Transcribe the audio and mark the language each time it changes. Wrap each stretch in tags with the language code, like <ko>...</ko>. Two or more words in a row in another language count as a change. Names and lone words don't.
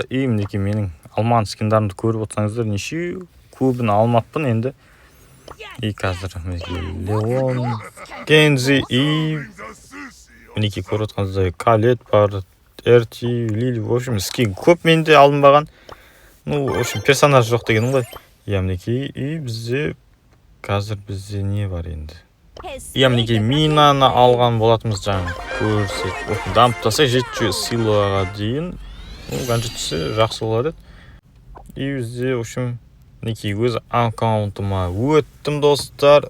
<kk>Мінекей менің алман скиндарымды көріп отырсаңыздар, неше көбін алмаппын енді. Қазір Леон, Кензи, мінекей көріп отырсаңыздар, Калет бар, Эрти, Лили,</kk> <ru>в общем,</ru> <kk>скин көп менде алынбаған.</kk> <ru>В общем,</ru> <kk>персонаж жоқ деген ғой. Мінекей, бізде қазір бізде не бар енді? Мінекей Минаны алған болатымыз жаңа көрсек. Дамптаса 700 силаға дейін. Ганжет түссе жақсы болады. Бізде,</kk> <ru>в общем,</ru> <kk>мінекей өз аккаунтыма өттім, достар.</kk>